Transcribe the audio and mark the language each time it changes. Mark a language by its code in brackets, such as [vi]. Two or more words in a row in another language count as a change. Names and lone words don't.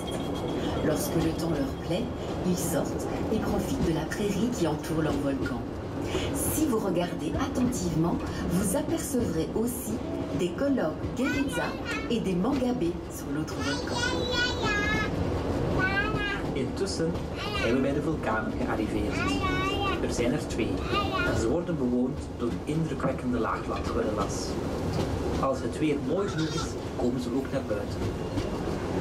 [fr] Lorsque le temps leur plaît, ils sortent et profitent de la prairie qui entoure leur volcan. Si vous regardez attentivement, vous apercevrez aussi des colobres guéridza et des mangabés sur l'autre volcan. [nl] Intussen zijn we bij de vulkanen gearriveerd. Er zijn er 2 en ze worden bewoond door indrukwekkende laaglandgorillas. Als het weer mooi genoeg is, komen ze ook naar buiten.